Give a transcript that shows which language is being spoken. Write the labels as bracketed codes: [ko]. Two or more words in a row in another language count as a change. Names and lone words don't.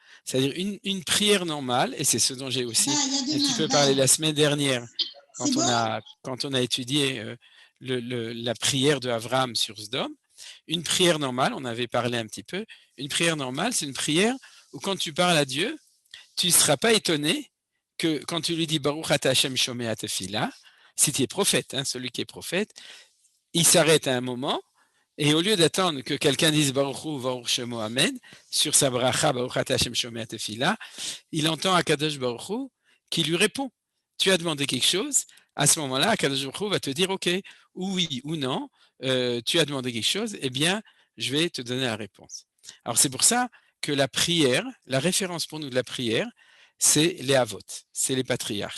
[fr] C'est-à-dire une prière normale, et c'est ce dont j'ai aussi un petit peu parlé la semaine dernière quand on a étudié la prière de Abraham sur Sdom. Une prière normale, on avait parlé un petit peu, une prière normale, c'est une prière où quand tu parles à Dieu, tu ne seras pas étonné que quand tu lui dis [he] ברוך אתה השם שומע תפילה, [fr] si tu es prophète, celui qui est prophète, il s'arrête à un moment et au lieu d'attendre que quelqu'un dise [he] ברוך הוא ברוך שמו אמן [fr] sur sa bracha [he] ברוך אתה השם שומע תפילה, [fr] il entend [he] הקדוש ברוך הוא [fr] qui lui répond. Tu as demandé quelque chose, à ce moment-là, [he] הקדוש ברוך הוא [fr] va te dire OK, ou oui ou non, tu as demandé quelque chose, eh bien, je vais te donner la réponse. Alors c'est pour ça que la prière, la référence pour nous de la prière, c'est les Avot, c'est les patriarches.